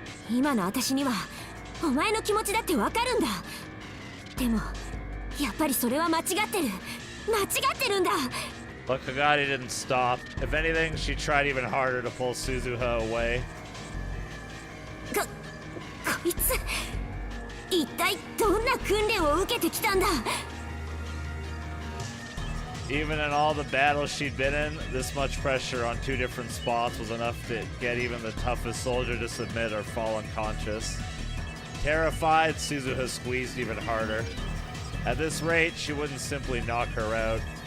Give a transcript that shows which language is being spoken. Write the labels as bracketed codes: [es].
[ja] 今の私にはお前の気持ちだってわかるんだ。でもやっぱりそれは間違ってる。間違ってるんだ。 [en] But Kagari didn't stop. If anything, she tried even harder to pull Suzuha away. [ja] こいつ一体どんな訓練を受けてきたんだ。 [en] Even in all the battles she'd been in, this much pressure on 2 different spots was enough to get even the toughest soldier to submit or fall unconscious. Terrified, Suzuha squeezed even harder. At this rate, she wouldn't simply knock her out.